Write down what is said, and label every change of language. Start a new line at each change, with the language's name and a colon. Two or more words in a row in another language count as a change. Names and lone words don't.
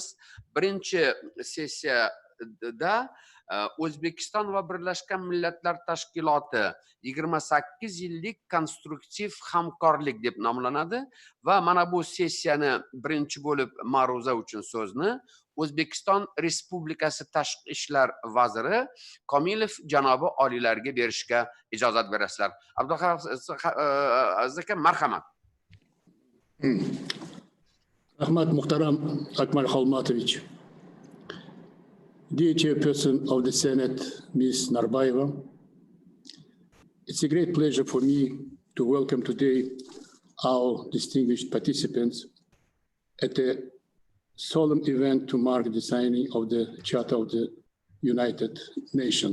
Uzbek: Birinchi sessiyada O'zbekiston va Birlashgan Millatlar Tashkiloti 28 yillik konstruktiv hamkorlik deb nomlanadi va mana bu sessiyani birinchi bo'lib ma'ruza uchun so'zni O'zbekiston Respublikasi Tashqi ishlar vaziri Komilov janobi oliylariga berishga ijozat berasizlar. Abduhafiz aka, marhamat. Rahmat Muhtaram Akmal Khalmatovich.
English: Dear Chairperson of the Senate, Ms. Narbayeva, it's a great pleasure for me to welcome today our distinguished participants at a solemn event to mark the signing of the Charter of the United Nations.